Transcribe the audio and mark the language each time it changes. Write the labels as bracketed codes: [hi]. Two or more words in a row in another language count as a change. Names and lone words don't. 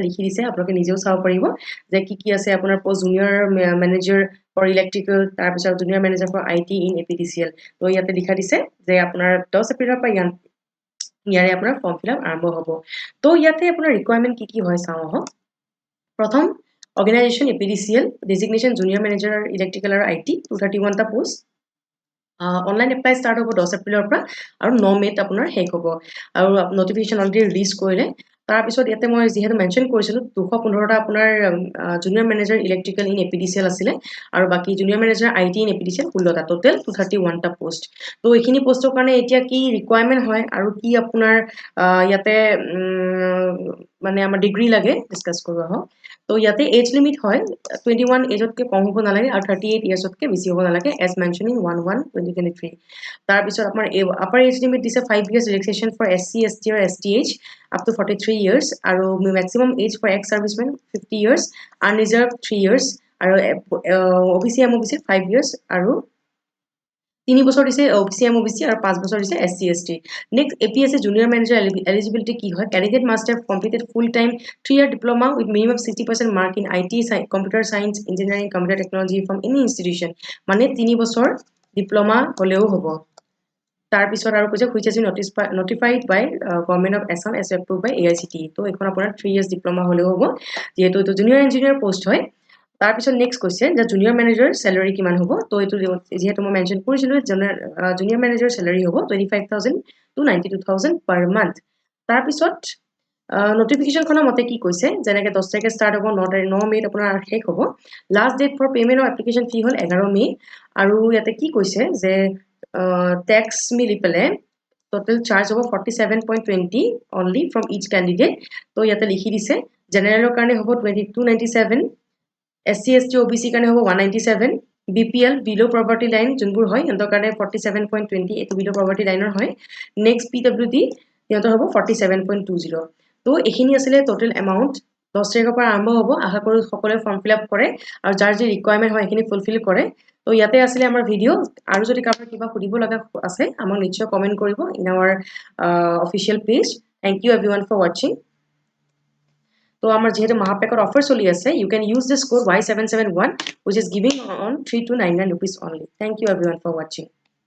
[as] লিখি দিছে আপোনালোকে নিজেও চাব পাৰিব যে কি আছে আপোনাৰ [en] post junior manager for electrical [as] তাৰ পিছত [en] junior manager for IT in APDCL [as] তো ইয়াতে লিখা দিছে যে আপোনাৰ 10 এপ্ৰিলৰ পৰা ইয়াৰে আপোনাৰ [en] form fill up [as] আৰম্ভ হ'ব তো ইয়াতে আপোনাৰ ৰিকুৱাৰমেন্ট কি হয় চাও আহক প্ৰথম [en] Organization APDCL designation junior manager electrical or IT [as] 231 ta post online apply start hobo 10 এপ্ৰিলৰ পৰা আৰু 9 মেত আপোনাৰ হেক হ'ব আৰু [en] notification already release [as] কৰিলে তাৰ পিছত ইয়াতে মই যেহেতু মেনশন কৰিছিলো 215 টা আপোনাৰ [en] junior manager electrical in APDCL [as] আছিল আৰু বাকি [en] junior manager IT in APDCL [as] 16 টা টোটাল 231 টা পোষ্ট তো এইখিনি পোষ্টৰ কাৰণে এতিয়া কি ৰিকুৱাৰমেন্ট হয় আৰু কি আপোনাৰ ইয়াতে মানে আমাৰ ডিগ্ৰী লাগে ডিসকাস কৰো আহক তো ইয়াতে [en] age limit [as] হয় 21 এজতকে কম হ'ব নালাগে আৰু 38 ইয়াৰ্ছতকে বেছি হ'ব নালাগে [en] age mention in [as] 11/2023 তাৰ পিছত আপোনাৰ [en] upper age limit [as] দিছে [en] 5 years relaxation for SC ST or STH up to 43 years [as] আৰু [en] maximum age for ex servicemen 50 years unreserved 3 years [as] আৰু [en] OBC MOBC 5 years [as] আৰু 3 বছৰ দিছে OBC MOBC আৰু 5 বছৰ দিছে SC ST [en] next APSC junior manager eligibility [as] কি হয় [en] candidate must have completed full time 3-year diploma with minimum 60% mark in IT computer science engineering computer technology from any institution [as] মানে 3 বছৰ ডিপ্লোমা হলেও হ'ব তাৰ পিছত আৰু কৈছে [en] which has been notified by government of ASSAM as approved by AICTE [as] তো এখন আপোনাৰ [en] 3 years diploma [as] হলেও হ'ব যেহেতু এটো জুনিয়ৰ ইঞ্জিনিয়াৰ পোষ্ট হয় তাৰ পিছত নেক্সট কৈছে যে [en] junior manager salary [as] কিমান হ'ব তো এটো যেহেতু মই মেনশন কৰিছিলো [en] junior manager salary [as] হ'ব [en] 25000 to 92000 per month [as] তাৰ পিছত নোটিফিকেশন খনৰ মতে কি কৈছে যেনেকে 10 তাৰিখে স্টাৰ্ট হ'ব 9 মেত আপোনাৰ শেষ হ'ব [en] last date for payment of application fee [as] হল 11 মে আৰু ইয়াতে কি কৈছে যে ট্যাক্স মিলি পেলে [en] total charge [as] হ'ব [en] 47.20 only from each candidate [as] তো ইয়াতে লিখি দিছে জেনাৰেলৰ কাৰণে হ'ব 2297 SC ST OBC কাৰণে হ'ব 197 BPL [en] below poverty line [as] যোনবোৰ হয় হেতৰ কাৰণে 47.20 এটো [en] below poverty [as] লাইনৰ হয় next PWD হেতৰ হ'ব 47.20 তো এখিনি আছিল টোটাল এমাউন্ট 10 তাৰিখৰ পৰা আৰম্ভ হ'ব আশা কৰো সকলোৱে [en] form fill up [as] কৰে আৰু যাৰ যি ৰিকুৱাৰমেন্ট হয় এখিনি ফুলফিল কৰে তো ইয়াতে আছিল আমাৰ ভিডিও আৰু যদি কাৰোবাৰ কিবা সুধিব লগা আছে আমাক নিশ্চয় কমেন্ট কৰিব [en] in our official page thank you everyone for watching [as] তো আমাৰ যেহেতু মহাপেকৰ অফাৰ চলি আছে [en] you can use this code Y771 which is giving on 3299 rupees only thank you everyone for watching